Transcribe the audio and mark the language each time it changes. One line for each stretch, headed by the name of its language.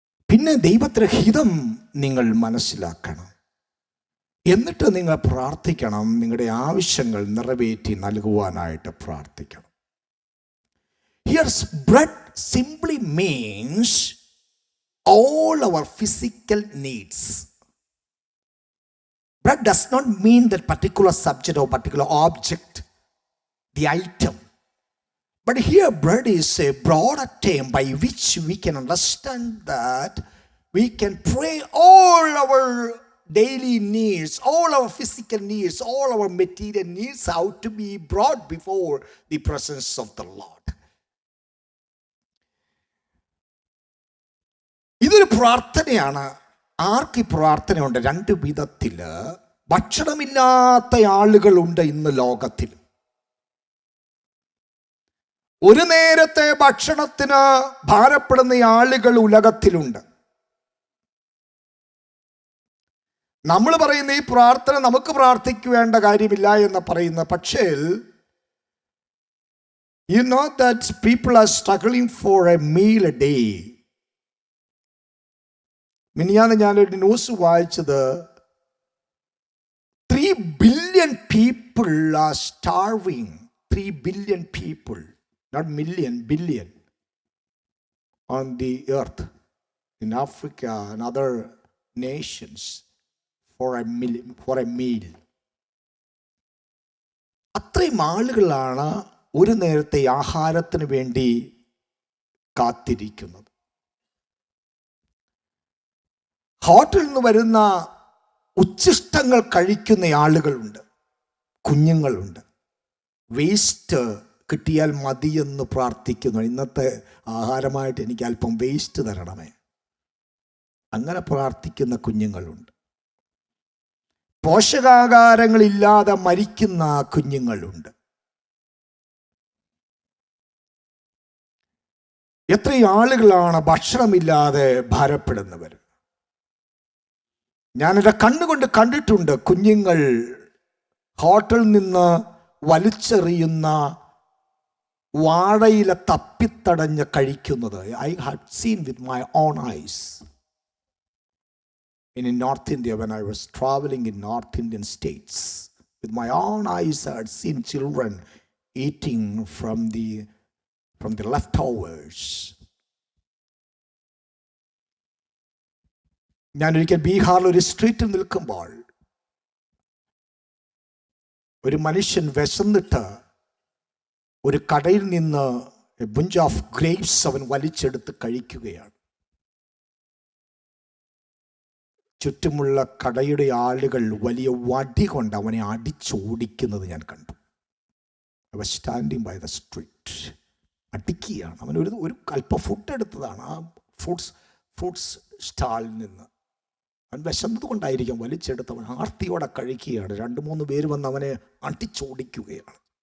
Malayalam: പിന്നെ ദൈവത്തിൻ്റെ ഹിതം നിങ്ങൾ മനസ്സിലാക്കണം. എന്നിട്ട് നിങ്ങൾ പ്രാർത്ഥിക്കണം, നിങ്ങളുടെ ആവശ്യങ്ങൾ നിറവേറ്റി നൽകുവാനായിട്ട് പ്രാർത്ഥിക്കണം.
English: Here's bread simply means all our physical needs. Bread does not mean that particular subject or particular object, the item. But here bread is a broader term by which we can understand that we can pray all our daily needs, all our physical needs, all our material needs out to be brought before the presence of the Lord.
Malayalam: ഇതൊരു പ്രാർത്ഥനയാണ്. ആർക്ക് പ്രാർത്ഥനയുണ്ട്? രണ്ട് വിധത്തിൽ. ഭക്ഷണമില്ലാത്ത ആളുകളുണ്ട് ഇന്ന് ലോകത്തിൽ. ഒരു നേരത്തെ ഭക്ഷണത്തിന് ഭാരപ്പെടുന്ന ആളുകൾ ഉലകത്തിലുണ്ട്. നമ്മൾ പറയുന്ന ഈ പ്രാർത്ഥന നമുക്ക് പ്രാർത്ഥിക്കേണ്ട കാര്യമില്ല എന്ന് പറയുന്ന, പക്ഷേ
English: you know that people are struggling for a meal a day.
Malayalam: മിനിഞ്ഞാന്ന് ഞാനൊരു ന്യൂസ് വായിച്ചത്,
English: 3 billion people are starving. 3 billion people, not million, billion, on the earth, in Africa and other nations, for a meal.
Malayalam: അത്രയും ആളുകളാണ് ഒരു നേരത്തെ ആഹാരത്തിന് വേണ്ടി കാത്തിരിക്കുന്നത്. ഹോട്ടലിൽ നിന്ന് വരുന്ന ഉച്ഛിഷ്ടങ്ങൾ കഴിക്കുന്ന ആളുകളുണ്ട്, കുഞ്ഞുങ്ങളുണ്ട്. വേസ്റ്റ് കിട്ടിയാൽ മതിയെന്ന് പ്രാർത്ഥിക്കുന്നു. ഇന്നത്തെ ആഹാരമായിട്ട് എനിക്ക് അല്പം വേസ്റ്റ് തരണമേ, അങ്ങനെ പ്രാർത്ഥിക്കുന്ന കുഞ്ഞുങ്ങളുണ്ട്. പോഷകാഹാരങ്ങളില്ലാതെ മരിക്കുന്ന കുഞ്ഞുങ്ങളുണ്ട്. എത്രയും ആളുകളാണ് ഭക്ഷണമില്ലാതെ ഭാരപ്പെടുന്നവർ. ഞാനെൻ്റെ കണ്ണുകൊണ്ട് കണ്ടിട്ടുണ്ട് കുഞ്ഞുങ്ങൾ ഹോട്ടലിൽ നിന്ന് വലിച്ചെറിയുന്ന വാഴയില തപ്പിത്തടഞ്ഞ് കഴിക്കുന്നത്.
English: I had seen with my own eyes in North India when I was traveling in North Indian states. With my own eyes I had seen children eating from the leftovers.
Malayalam: ഞാനൊരിക്കൽ ബീഹാറിൽ ഒരു സ്ട്രീറ്റിൽ നിൽക്കുമ്പോൾ ഒരു മനുഷ്യൻ വിശന്നിട്ട് ഒരു കടയിൽ നിന്ന്
English: a bunch of grapes
Malayalam: അവൻ വലിച്ചെടുത്ത് കഴിക്കുകയാണ്. ചുറ്റുമുള്ള കടയുടെ ആളുകൾ വലിയ വടി കൊണ്ട് അവനെ അടിച്ചോടിക്കുന്നത് ഞാൻ കണ്ടു.
English: I was standing by the street.
Malayalam: അടിക്കുകയാണ്. അവൻ ഒരു അല്പം ഫുഡ് എടുത്തതാണ് ആ ഫ്രൂട്ട്സ് സ്റ്റാളിൽ നിന്ന്. അവൻ വിശന്നത് കൊണ്ടായിരിക്കും വലിച്ചെടുത്തവൻ ആർത്തിയോടെ കഴിക്കുകയാണ്. 2-3 പേര് വന്ന് അവനെ അടിച്ചോടിക്കുകയാണ്.